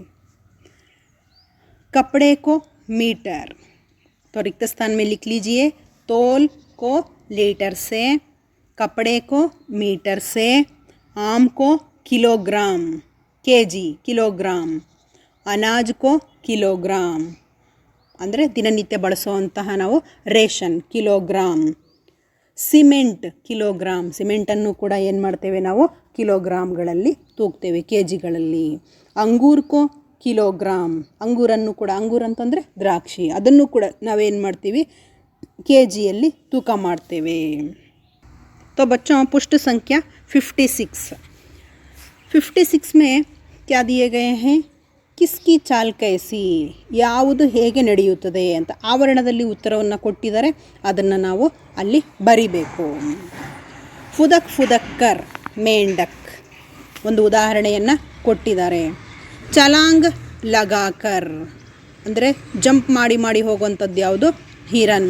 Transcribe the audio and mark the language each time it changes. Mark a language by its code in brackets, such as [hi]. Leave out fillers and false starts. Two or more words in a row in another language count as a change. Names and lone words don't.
[hi] कपड़े को मीटर, तो रिक्त स्थान में लिख लीजिए, तोल को लीटर से, कपड़े को मीटर से, आम को किलोग्राम, केजी किलोग्राम, अनाज को किलोग्राम [kn] ಅಂದರೆ ದಿನನಿತ್ಯ ಬಳಸುವಂತಹ ನಾವು ರೇಷನ್ ಕಿಲೋಗ್ರಾಮ್, ಸಿಮೆಂಟ್ ಕಿಲೋಗ್ರಾಮ್, ಸಿಮೆಂಟನ್ನು ಕೂಡ ಏನು ಮಾಡ್ತೇವೆ ನಾವು ಕಿಲೋಗ್ರಾಮ್ಗಳಲ್ಲಿ ತೂಗ್ತೇವೆ, ಕೆ ಜಿಗಳಲ್ಲಿ. [hi] अंगूर को किलोग्राम, [kn] ಅಂಗೂರನ್ನು ಕೂಡ, ಅಂಗೂರ್ ಅಂತಂದರೆ ದ್ರಾಕ್ಷಿ, ಅದನ್ನು ಕೂಡ ನಾವೇನು ಮಾಡ್ತೀವಿ ಕೆ ಜಿಯಲ್ಲಿ ತೂಕ ಮಾಡ್ತೇವೆ. [hi] तो बच्चों पुष्ट संख्या 56 में क्या दिए गए हैं, किसकी चाल कैसी, [kn] ಯಾವುದು ಹೇಗೆ ನಡೆಯುತ್ತದೆ ಅಂತ ಆವರಣದಲ್ಲಿ ಉತ್ತರವನ್ನು ಕೊಟ್ಟಿದ್ದಾರೆ, ಅದನ್ನು ನಾವು ಅಲ್ಲಿ ಬರಿಬೇಕು. [hi] फुदक फुदककर मेंढक, [kn] ಒಂದು ಉದಾಹರಣೆಯನ್ನು ಕೊಟ್ಟಿದ್ದಾರೆ. [hi] छलांग लगाकर [kn] ಅಂದರೆ ಜಂಪ್ ಮಾಡಿ ಮಾಡಿ ಹೋಗುವಂಥದ್ದು ಯಾವುದು, ಹಿರನ್.